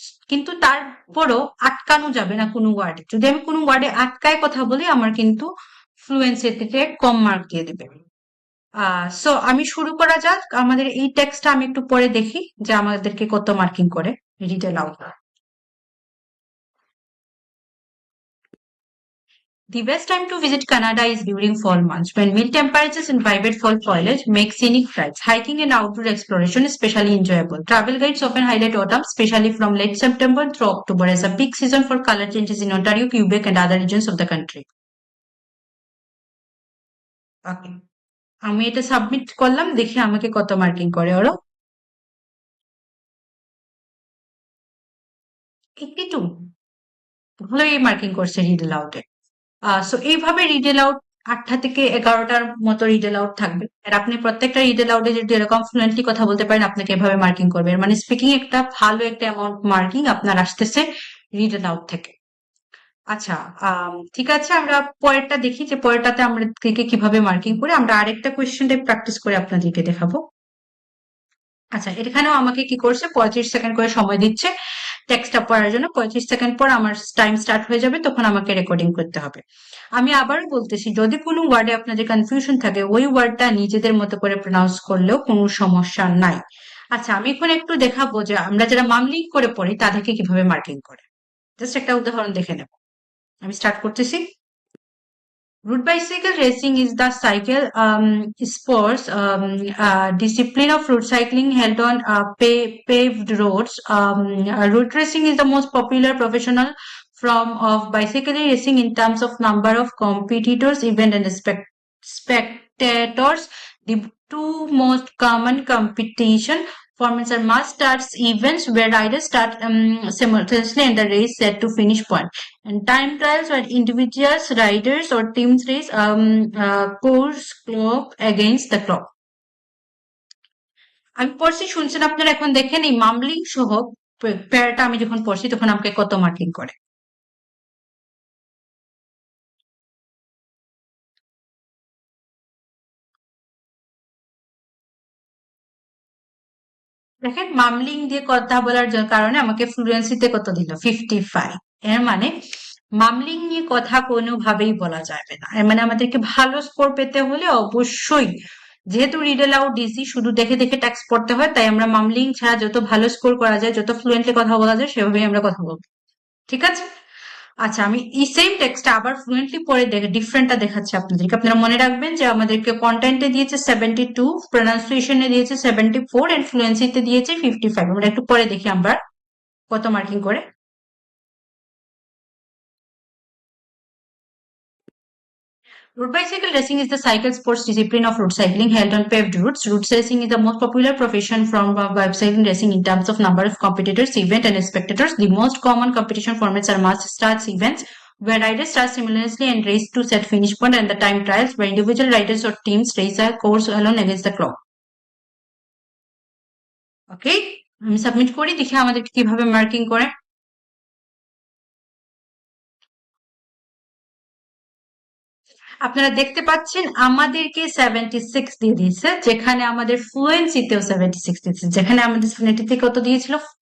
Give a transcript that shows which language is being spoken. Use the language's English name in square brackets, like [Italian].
[Bangla] কিন্তু তারপরও আটকানো যাবে না কোনো ওয়ার্ডে। যদি আমি কোনো ওয়ার্ডে আটকায় কথা বলি আমার কিন্তু ফ্লুয়েন্সি থেকে কম মার্ক দিয়ে দেবে। সো আমি শুরু করা যাক। আমাদের এই টেক্সটটা আমি একটু পরে দেখি যে আমাদেরকে কত মার্কিং করে read aloud. [English] The best time to visit Canada is during fall months, when mild temperatures and vibrant fall foliage make scenic drives, hiking and outdoor exploration especially enjoyable. Travel guides often highlight autumn, especially from late September through October, as a peak season for color changes in Ontario, Quebec, and other regions of the country. Okay. [Bangla] আমি এটা submit করলাম, দেখি আমাকে কত marking করে ওরা। 82, ভালোই marking করছে রিড অ্যালাউডে। সো এইভাবে রিড অ্যালাউড 8টা থেকে 11টার মতো রিড অ্যালাউড থাকবে, আর আপনি প্রত্যেকটা রিড অ্যালাউডে যদি এরকম ফ্লুয়েন্টলি কথা বলতে পারেন আপনাকে এভাবে মার্কিং করবে। এর মানে স্পিকিং একটা ভালো একটা অ্যামাউন্ট মার্কিং আপনার আসতেছে রিড অ্যালাউড থেকে। আচ্ছা, ঠিক আছে, আমরা পরেরটা দেখি যে পরেরটাতে আমরা কিভাবে মার্কিং করে। আমরা আরেকটা কোয়েশ্চেন টাইপ প্র্যাকটিস করে আপনাদেরকে দেখাবো। আচ্ছা, এখানেও আমাকে কি করছে 35 সেকেন্ড করে সময় দিচ্ছে টেক্সটটা পড়ার জন্য। 35 সেকেন্ড পর আমার টাইম স্টার্ট হয়ে যাবে, তখন আমাকে রেকর্ডিং করতে হবে। আমি আবারও বলতেছি, যদি কোনো ওয়ার্ডে আপনাদের কনফিউশন থাকে ওই ওয়ার্ডটা নিজেদের মতো করে প্রনাউন্স করলেও কোনো সমস্যা নাই। আচ্ছা, আমি এখন একটু দেখাবো যে আমরা যারা মামলিং করে পড়ি তাদেরকে কিভাবে মার্কিং করে। জাস্ট একটা উদাহরণ দেখে নেব। আমি স্টার্ট করতেছি। [English] Road bicycle racing is the cycle sports discipline of road cycling held on paved roads. Road racing is the most popular professional form of bicycle racing in terms of number of competitors, event, and spectators. The two most common competition formats are mass starts events where riders start simultaneously and the race set to finish point, and time trials where individuals, riders, or teams race course clock against the clock. [Bangla] আমি পড়ছি, শুনছেন আপনারা? এখন দেখেন এই মামলিং সহ প্যারাটা আমি যখন পড়ছি তখন আমাকে কত মার্কিং করে। দেখেন মামলিং দিয়ে কথা বলার কারণে আমাকে ফ্লুয়েন্সিতে কত দিল, 55। এর মানে মামলিং নিয়ে কথা কোনোভাবেই বলা যাবে না। এর মানে আমাদেরকে ভালো স্কোর পেতে হলে অবশ্যই, যেহেতু রিড অ্যালাউড ডিসি শুধু দেখে দেখে ট্যাক্স পড়তে হয়, তাই আমরা মামলিং ছাড়া যত ভালো স্কোর করা যায়, যত ফ্লুয়েন্টলি কথা বলা যায় সেভাবেই আমরা কথা বলবো। ঠিক আছে? আচ্ছা, আমি এই সেম টেক্সটটা আবার ফ্লুয়েন্টলি পড়ে দেখে ডিফারেন্টটা দেখাচ্ছি আপনাদেরকে। আপনারা মনে রাখবেন যে আমাদেরকে কন্টেন্টে দিয়েছে 72, প্রনাউন্সিয়েশনে দিয়েছে 74, এন্ড ফ্লুয়েন্সিতে দিয়েছে 55। আমরা একটু পরে দেখি আমরা কত মার্কিং করে। [English] Road bicycle racing is the cycle sports discipline of road cycling held on paved roads. Road racing is the most popular profession from bicycling racing in terms of number of competitors, event, and spectators. The most common competition formats are mass starts events, where riders start simultaneously and race to set finish point, and the time trials, where individual riders or teams race a course alone against the clock. [Bangla] ওকে, আমি submit করি, দেখি আমাদেরকে কিভাবে marking করে। আপনারা দেখতে পাচ্ছেন আমাদেরকে 76 দিয়ে দিয়েছে, যেখানে আমাদের ফ্লুয়েন্সিতেও 76 দিয়েছে, যেখানে আমাদের ফ্লুয়েন্সিতে কত দিয়েছিল